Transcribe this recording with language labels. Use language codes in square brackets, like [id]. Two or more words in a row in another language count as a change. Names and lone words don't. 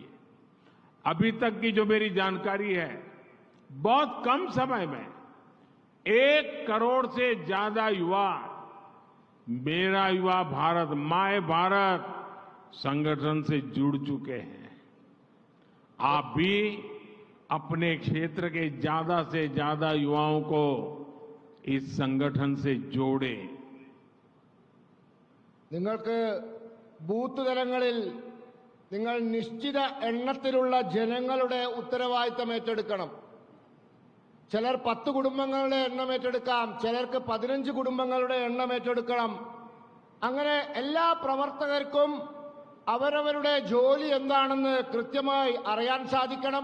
[hi] अभी तक की जो मेरी जानकारी है, बहुत कम समय में 1 करोड़ से ज्यादा युवा मेरा युवा भारत, माय भारत संगठन से जुड़ चुके हैं। आप भी अपने क्षेत्र के ज्यादा से ज्यादा युवाओं को इस संगठन से जोड़ें। [ml] നിങ്ങൾക്ക് ബൂത്ത് തലങ്ങളിൽ നിങ്ങൾ നിശ്ചിത എണ്ണത്തിലുള്ള ജനങ്ങളുടെ ഉത്തരവാദിത്തം ഏറ്റെടുക്കണം. ചിലർ 10 കുടുംബങ്ങളുടെ എണ്ണം ഏറ്റെടുക്കാം, ചിലർക്ക് 15 കുടുംബങ്ങളുടെ എണ്ണം ഏറ്റെടുക്കണം. അങ്ങനെ എല്ലാ പ്രവർത്തകർക്കും അവരവരുടെ ജോലി എന്താണെന്ന് കൃത്യമായി അറിയാൻ സാധിക്കണം.